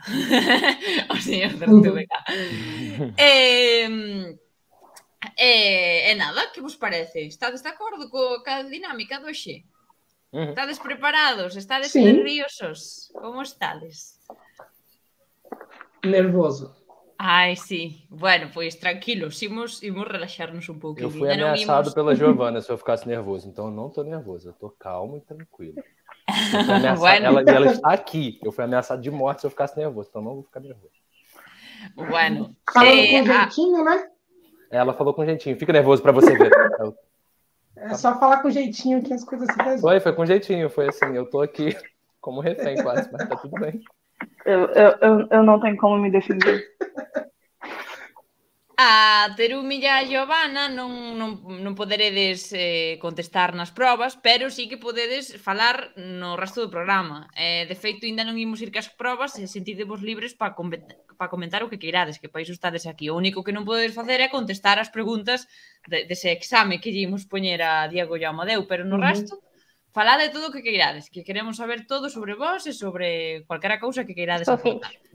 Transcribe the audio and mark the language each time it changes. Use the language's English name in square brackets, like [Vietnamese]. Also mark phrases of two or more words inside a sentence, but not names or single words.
[Galician] O señor Certovega. Nada, que vos parece? Estades de acordo ca dinámica do hoxe? Estades preparados? Estades nerviosos? Como estades? Nervoso. Ai, sí. Bueno, pois tranquilos, imos relaxarnos un pouquinho. [Portuguese] Eu fui ameaçado pela Giovana se eu ficasse nervoso, então eu não tô nervoso, eu tô calmo e tranquilo. [Galician] Bueno. Ela está aqui. [Portuguese] Eu fui ameaçado de morte se eu ficasse nervoso, então não vou ficar nervoso. [Galician] Bueno. [Portuguese] Falando com jeitinho, né? Ela falou com jeitinho. Fica nervoso pra você ver. É só falar com jeitinho que as coisas se resolvem. Foi com jeitinho. Foi assim, eu tô aqui como refém quase, mas tá tudo bem. Eu não tenho como me defender. [Galician] A Terumi e a Giovana non poderedes contestar nas probas, pero sí que podedes falar no resto do programa. De feito, ainda non imos ir cas probas e sentidevos libres para comentar o que queirades, que para iso estades aquí. O único que non podedes facer é contestar as preguntas dese exame que lle imos poñer a Diego e a Amadeu, pero no resto, falade todo o que queirades, que queremos saber todo sobre vos e sobre cualquera cousa que queirades aportar.